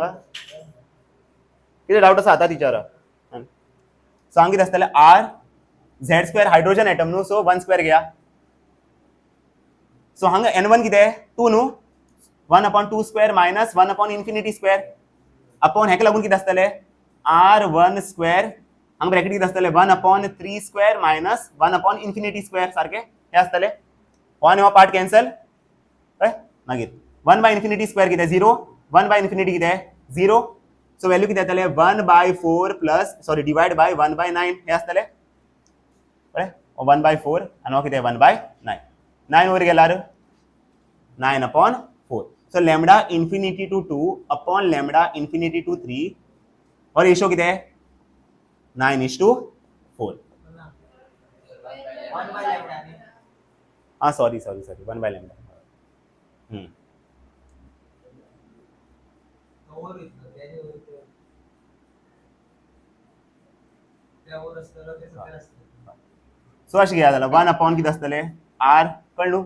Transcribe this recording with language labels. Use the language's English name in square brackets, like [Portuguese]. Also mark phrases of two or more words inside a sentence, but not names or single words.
[Konkani] कितें डाउट आसा आतां विचारा. सो हांगा कितें आसतलें [English] R Z square hydrogen atom [Konkani] न्हू, सो 1 स्क्वेअर घेया. सो हांगा n1 कितें 2 न्हू, 1/2 [English] square minus 1 infinity square upon [Konkani] हेका लागून कितें आसतलें r1 स्क्वेअर. हांगा ब्रॅकेट कितें आसतलें 1/3 [English] square minus 1 infinity square [Konkani] सारकें हे आसतलें. [English] 1 हो part cancel. [Konkani] मागीर 1/ [English] infinity square [Konkani] कितें 0, 1/इन्फिनिटी कितें 0. [English] so value [Konkani] कितें येतलें [English] 1/4 plus sorry divide by 1/9 [Konkani] हे आसतलें. कळ्ळें. 1/4 आनी हो कितें 1/9. 9 वयर गेल्यार 9/4. [English] so lambda infinity to 2 upon lambda infinity to 3 [Konkani] हो रेशो कितें [English] 9:4. sorry 1/lambda. [Konkani] सो अशें घेया जाल्यार 1 कितें आसतलें आर कळ्ळें न्हू.